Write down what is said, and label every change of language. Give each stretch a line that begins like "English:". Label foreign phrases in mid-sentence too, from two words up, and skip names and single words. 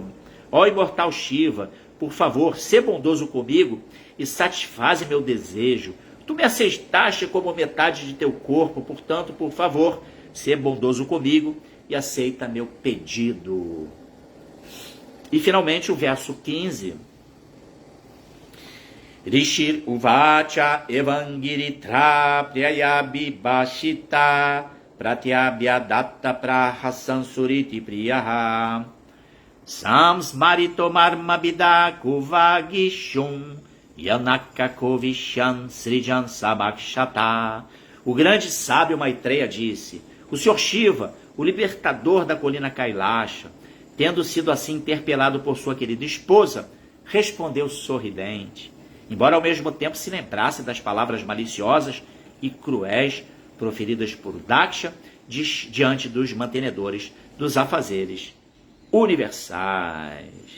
Portuguese: Ó imortal Shiva, por favor, sê bondoso comigo e satisfaze meu desejo. Tu me aceitaste como metade de teu corpo, portanto, por favor, sê bondoso comigo e aceita meu pedido. E finalmente o verso 15.
Sanskrit: ऋषिर् उवाच एवंगिरित्र प्रिययाभि भाषितः प्रत्यभ्य धत्त प्रहसन्सुहृत् प्रियः संस्मारितो मर्मभिदः कुवागिषून् यानाह कोविश्व सृजां समक्षतः.
Portuguese: O grande sábio Maitreya disse: o Senhor Shiva, o libertador da colina Kailasha, tendo sido assim interpelado por sua querida esposa, respondeu sorridente, embora ao mesmo tempo se lembrasse das palavras maliciosas e cruéis proferidas por Daksha diante dos mantenedores dos afazeres universais.